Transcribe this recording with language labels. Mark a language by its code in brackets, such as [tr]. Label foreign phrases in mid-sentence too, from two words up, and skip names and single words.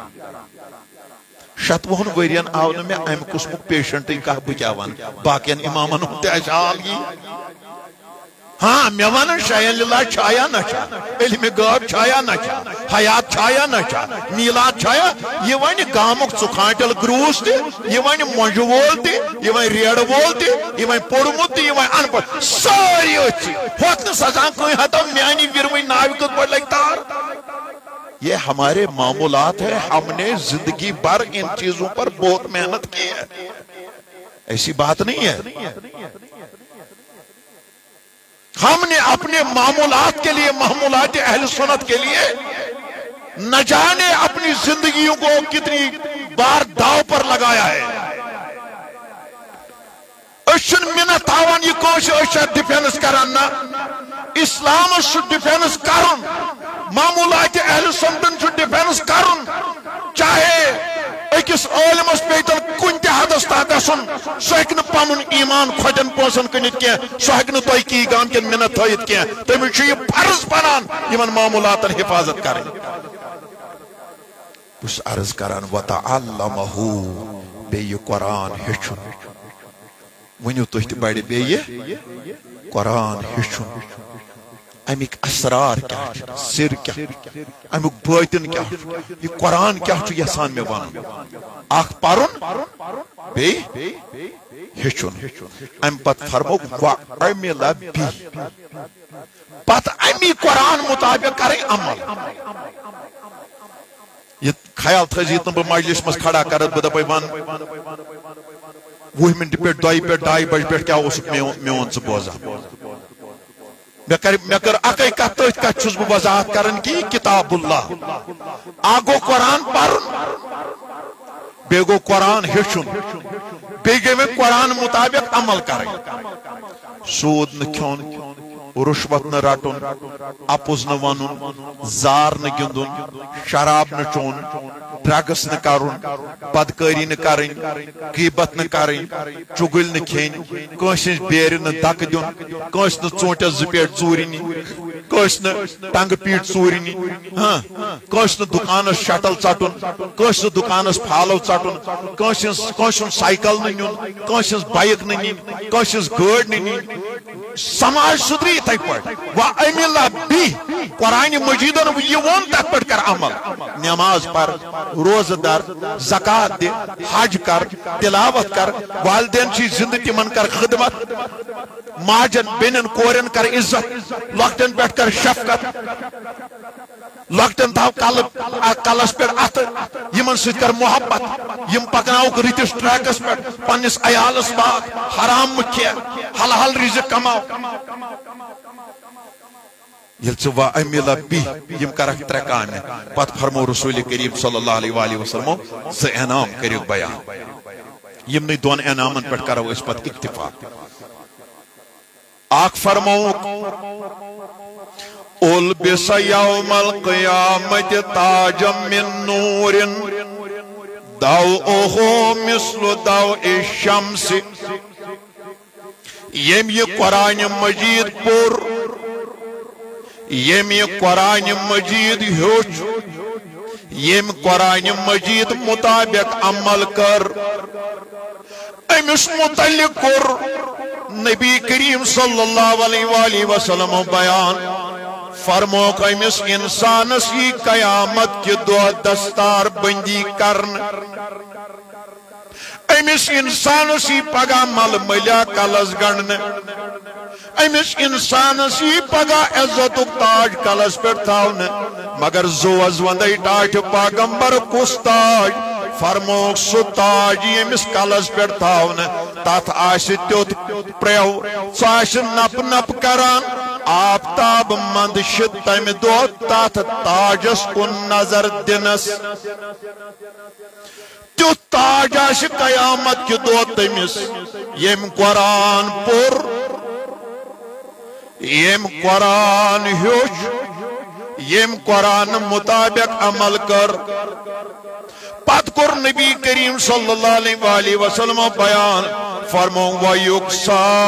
[ks] 27 ؤرین آو نہٕ مےٚ امہِ قٕسمُک پیشنٹٕے کانٛہہ بہٕ کیٛاہ ونہٕ باقین اِمامن ہُنٛد تہِ آسہِ حال یی ہاں مےٚ ونن شاین لِلہ چھایا نہ چھا علمِ غٲب چھایا نہ چھا حیات چھایا نہ چھا میٖلاد چھایا یہِ وَنہِ گامُک ژُکھانٹل گروٗس تہِ یہِ وَنہِ مۄنٛجہِ وول تہِ یہِ وَنہِ ریڑٕ وول تہِ یہِ وَنہِ پوٚرمُت تہِ یہِ وَنہِ ان پڑھ سٲری أتھۍ ہۄکھ نہٕ سزان کٕہٕنۍ ہتو میانہِ وِرمٕنۍ ناوِ کِتھ پٲٹھۍ لگہِ تار [ur] یہ ہمارے معمولات ہیں ہم نے زندگی بھر ان چیزوں پر بہت محنت کی ہے ایسی بات نہیں ہے ہم نے اپنے معمولات کے لیے معمولات اہل سنت کے لیے نہ جانے اپنی زندگیوں کو کتنی بار داؤ پر لگایا ہے [ks] اشن منت تھاوان یہ کوش اشن ڈیفینس کران نا اسلام شو ڈیفینس کرن معمولات اہل سنتن شو ڈیفینس کرن چاہے اکس عالمس پیتن کن تہ حدس تا گژھن سہ ہیٚکہِ نہٕ پنن ایمان کھۄٹٮ۪ن پونسن کٕنِتھ کینٛہہ سہ ہیٚکہِ نہٕ تۄہہِ کی گام کٮ۪ن منت تھٲیِتھ کینٛہہ تٔمِس چھُ یہِ فرض بنان یمن معمولاتن حفاظت کرٕنۍ بہٕ چھُس عرض کران وتعلمہو بیٚیہِ یہِ قرآن ہیٚچھُن ؤنِو تُہۍ تہِ بڑِ بیٚیہِ قرآن ہیٚچھُن امیک اسرار کیا سر کیا امیک باطن کیا یہ قرآن کیا یسان میں ون اخ پرن بی ہچن ام پت فرمو وعمل بی پت امی قرآن مطابق کریں عمل یہ خیال تھزی تم بہ مجلس مز کھڑا کرت بہ دپے ون 20 منٹ پہ 2 پہ 2:30 بج پہ کیا اس میون ژٕ بوزان میں کر اکی کت تھی کت چھس بہ وضاحت کرن کی کتاب اللہ آگو قرآن پرن بی گو قرآن ہچن بی گئی میں قرآن مطابق عمل کریں سود نہ کھیون رشوت نہ رٹن اپز نہ ونن زار نہ گندن شراب نہ چون ڈرگس نہ کرن بدکاری نہ کریں غیبت نہ کریں چگل نہ کھین کٲنٛسہِ ہٕنٛز بیرِ نہ دک دیُن کٲنٛسہِ نہٕ ژوٗنٛٹھٮ۪س 2 پیٹہِ ژوٗرِ نِنۍ کٲنٛسہِ نہٕ ٹنگہٕ پیٖٹ ژوٗرِ نِنۍ کٲنٛسہِ نہٕ دُکانس شٹل ژٹُن کٲنٛسہِ نہٕ دُکانس پھالو ژٹُن کٲنٛسہِ ہُنٛد سایکل نہٕ نیُن کٲنٛسہِ ہٕنٛز بایک نہٕ نِنۍ کٲنٛسہِ ہٕنٛز گٲڑۍ نہٕ نِنۍ سماج سدری یتھے پٲٹھۍ وعمل بی قرآن مجیدن یہ وون تتھ پٲٹھۍ کر عمل نماز پر روزہ در زکات دِ حج کر تلاوت کر والدین چی زندہ تمن کر خدمت ماجن بینن کورن کر عزت لۄکٹن پٮ۪ٹھ کر شفقت لۄکٹن تھاو کلس پٮ۪ٹھ اتھ یمن سۭتۍ کر محبت یم پکناوک رٕتِس ٹریکس پٮ۪ٹھ پننس عیالس باغ حرام مہ کھیہ حلال رزق کماو یل ژٕ وعمل بی یم کرکھ 3 کامہِ پتہٕ فرمو رسول کریم صلی اللہ علیہ وآلہ وسلم 2 انعام کٔرِو بیان یمنٕے 2 انعامن پٮ۪ٹھ کرو أسۍ پتہٕ اکتفاق اکھ فرموک [ar] البس یوم القیامت تاجا من نور ضوءه مثل ضوء الشمس [ks] یم یہ قرآن مجید پور یم یہ قرآن مجید ہیوچ یم قرآن مجید مطابق عمل کر امس متعلق کر نبی کریم صلی اللہ علیہ وآلہ وسلم بیان فرموک امس انسانس یہ قیامت کے دۄہ دستار بندی کرن امس انسانس یہ پگہ مل ملیا کلس گنڈن امس انسانس یہ پگہ عزت تاج کلس پہ تھاون مگر زوز وندے ٹاٹ پیغمبر کس تاج فرموک سو تاج یمس کلس پہ تھاون تات آس تیوت پریو سو آس نپ نپ کران آفتاب مند شد تم دو تات تاجس کن نظر دنس تیوت تاج آس قیامت کی دو تمس یم قرآن پور یم قرآن ہیوچ یم قرآن مطابق عمل کر پت کر نبی کریم صلی اللہ علیہ وآلہ وسلم بیان فرمو وَيُقْصَى